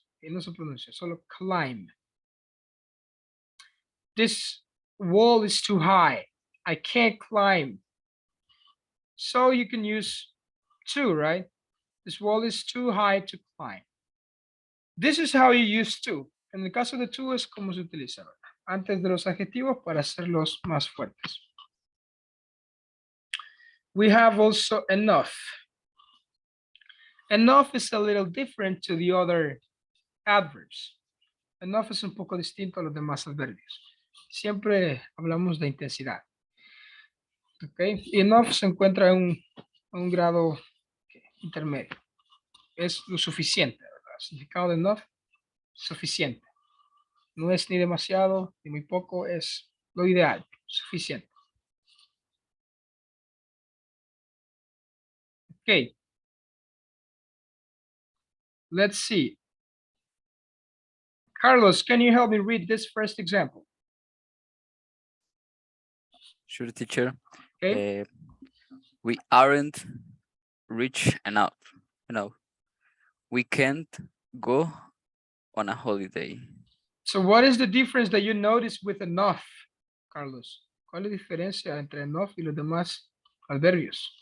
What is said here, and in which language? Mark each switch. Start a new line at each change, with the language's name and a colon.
Spanish: Y no se pronuncia, solo climb.
English: This wall is too high. I can't climb. So you can use to, right? This wall is too high to climb. This is how you use to.
Spanish: En el caso de to es como se utiliza, ¿verdad? Antes de los adjetivos para hacerlos más fuertes.
English: We have also enough. Enough is a little different to the other adverbs.
Spanish: Enough es un poco distinto a los demás adverbios. Siempre hablamos de intensidad. Okay. Enough se encuentra en un grado intermedio. Es lo suficiente, ¿verdad? El significado de enough, suficiente. No es ni demasiado ni muy poco, es lo ideal, suficiente.
English: Okay. Let's see. Carlos, can you help me read this first example? Sure, teacher. Okay. We aren't rich enough. We can't go on a holiday. So what is the difference that you notice with enough, Carlos?
Spanish: ¿Cuál es la diferencia entre enough y los demás adverbios?